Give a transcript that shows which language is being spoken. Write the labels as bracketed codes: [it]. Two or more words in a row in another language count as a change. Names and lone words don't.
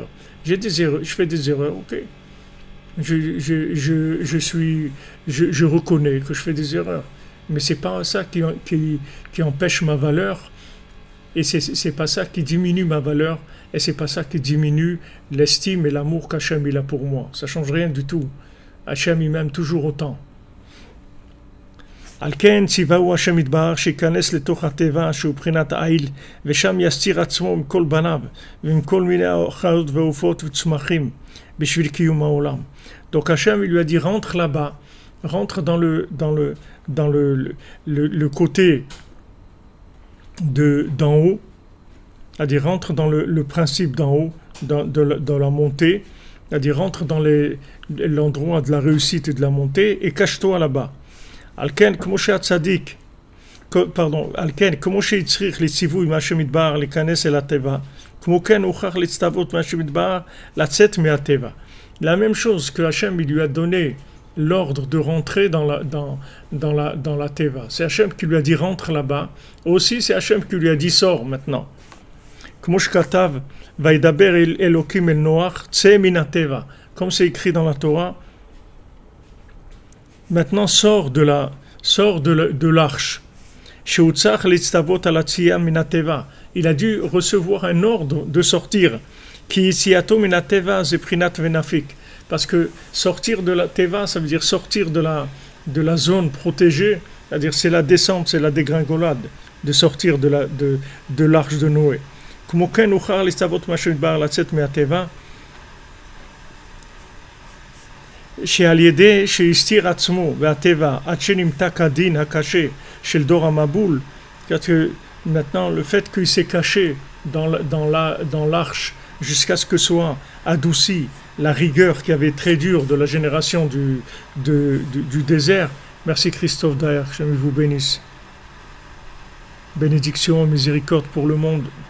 [fr] J'ai des erreurs, je fais des erreurs, ok. Je reconnais que je fais des erreurs. Mais c'est pas ça qui empêche ma valeur et c'est pas ça qui diminue ma valeur et c'est pas ça qui diminue l'estime et l'amour qu'Hachem il a pour moi. Ça change rien du tout. Hachem il m'aime toujours autant. [he] על כן ציווהו השם יתברך שייכנס לתוך הטבע שהוא בחינת העיל ושם יסתיר עצמו עם כל בניו ועם כל מיני חיות ועופות וצמחים בשביל קיום העולם. [fr] Donc Hachem il lui a dit rentre là-bas, rentre dans le côté d'en haut, c'est-à-dire rentre dans le principe d'en haut, dans la montée, c'est-à-dire rentre dans l'endroit de la réussite et de la montée et cache-toi là-bas. [he] על כן, כמו שהצדיק, על כן, כמו שהצריך לציווי מהשם יתברך להיכנס אל הטבע, כמו כן הוכרח להצטוות מהשם יתברך לצאת מהטבע. [fr] La même chose que Hachem il lui a donné l'ordre de rentrer dans la teva. C'est Hachem qui lui a dit rentre là-bas. Aussi c'est Hachem qui lui a dit sors maintenant. [he] כמו שכתב, וידבר אלוקים אל נוח, צא מן הטבע. [fr] Comme c'est écrit dans la Torah, maintenant sors de l'arche. Il a dû recevoir un ordre de sortir. Parce que sortir de la teva, ça veut dire sortir de la zone protégée, c'est-à-dire c'est la descente, c'est la dégringolade, de sortir de l'arche de Noé. [he] שעל ידי שהסתיר עצמו והטבע עד שנמתק הדין הקשה של דור המבול, [fr] maintenant le fait qu'il s'est caché dans l'arche jusqu'à ce que soit adouci la rigueur qui avait très dure de la génération du désert. Merci Christophe Daher, que vous bénisse. Bénédiction et miséricorde pour le monde.